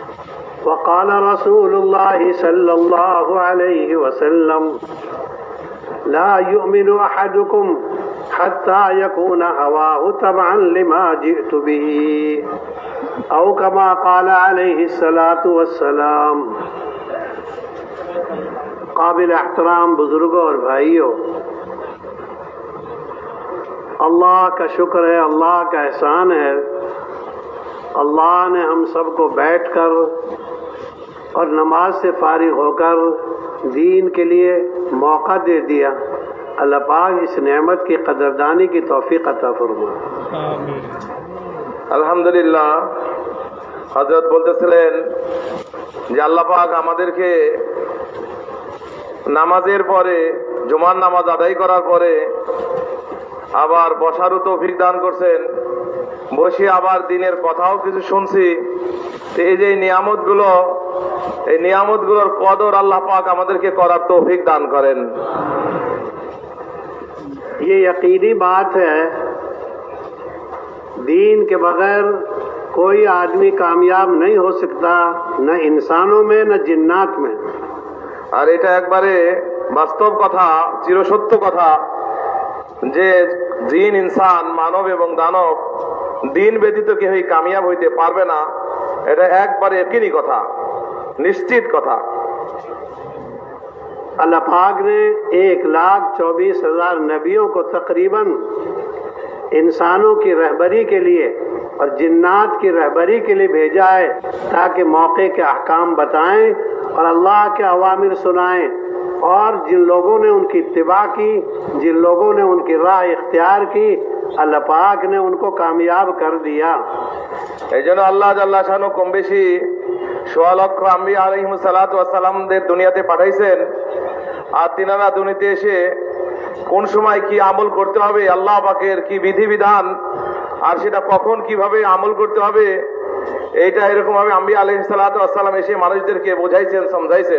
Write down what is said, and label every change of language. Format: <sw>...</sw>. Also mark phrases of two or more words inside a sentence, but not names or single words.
<ar>وقال رسول الله صلى الله عليه وسلم لا يؤمن أحدكم حتى يكون هواه تبعا لما جئت به أو كما قال عليه الصلاة والسلام.</ar> <ur>قابل احترام بزرگوں اور بھائیوں، اللہ کا شکر ہے، اللہ کا احسان ہے، اللہ نے ہم سب کو بیٹھ کر اور نماز سے فارغ ہو کر دین کے لیے موقع دے دیا. اللہ پاک اس نعمت کی قدردانی کی توفیق عطا فرمائے.</ur> <bn>আলহামদুলিল্লাহ। হযরত বলতেছিলেন যে আল্লাহ পাক আমাদেরকে নামাজের পরে, জুমার নামাজ আদায় করার পরে আবার বসারও তৌফিক দান করছেন, বসে আবার দিনের কথাও কিছু শুনছি। তো এই যে এই নিয়ামতগুলোর কদর আল্লাহ পাক আমাদেরকে করার তৌফিক দান করেন।</bn> <ur>یہ یقینی بات ہے، دین کے بغیر کوئی آدمی کامیاب نہیں ہو سکتا، نہ انسانوں میں نہ جنات میں.</ur> <bn>আর এটা একবারে বাস্তব কথা, চিরসত্য কথা যে জিন, ইনসান, মানব এবং দানব দিন ব্যতীত কেউই কামিয়াব হইতে পারবে না। এটা একবারে একই কথা, নিশ্চিত কথা।</bn> <ur>اللہ پاک نے 1,24,000 نبیوں کو تقریباً انسانوں کی رہبری کے لیے اور جنات کی رہبری کے لیے بھیجا ہے، تاکہ موقع کے احکام بتائیں اور اللہ کے اوامر سنائیں. اور جن لوگوں نے ان کی اتباع کی، جن لوگوں نے ان کی راہ اختیار کی، اللہ پاک نے ان کو کامیاب کر دیا.</ur> <bn>এই জন্য আল্লাহ</bn> <ar>جل شانه</ar> <bn>কম বেশি 16 লক্ষ আম্বিয়া</bn> <ar>عليهم الصلاة والسلام</ar> <bn>দুনিয়াতে পাঠাইছেন। আর তিনারা দুনিয়াতে এসে কোন সময় কি আমল করতে হবে, আল্লাহ পাকের কি বিধিবিধান, আর সেটা কখন কিভাবে আমল করতে হবে, এইটা এরকম ভাবে আম্বিয়া</bn> <ar>عليه الصلاة والسلام</ar> <bn>এসে মানুষদেরকে বোঝাইছেন, সমঝাইছেন।</bn>